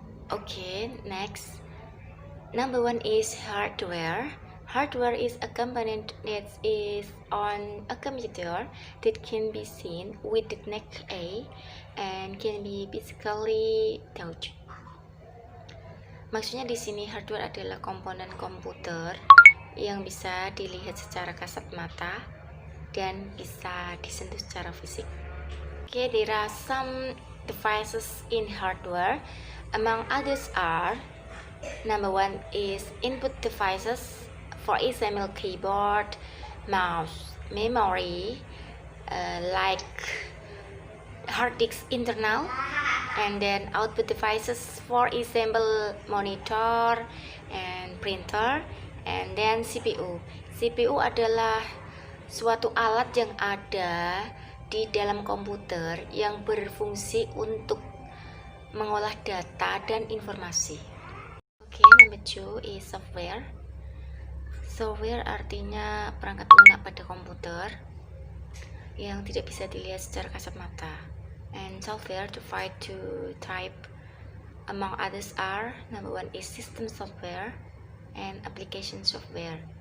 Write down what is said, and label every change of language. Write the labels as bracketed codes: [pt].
[en] Okay, next. Number one is hardware. Hardware is a component that is on a computer that can be seen with the naked eye and can be physically touched. [id] Maksudnya di sini hardware adalah komponen komputer yang bisa dilihat secara kasat mata dan bisa disentuh secara fisik. [en] Okay, there are some devices in hardware. Among others are number one is input devices, for example keyboard, mouse, memory, like hard disk internal, and then output devices, for example monitor and printer, and then CPU. [id] CPU adalah suatu alat yang ada di dalam komputer yang berfungsi untuk mengolah data dan informasi. [en] Okay, number two is software. [id] Software artinya perangkat lunak pada komputer yang tidak bisa dilihat secara kasat mata. [en] And software divide to type. Among others are number one is system software and application software.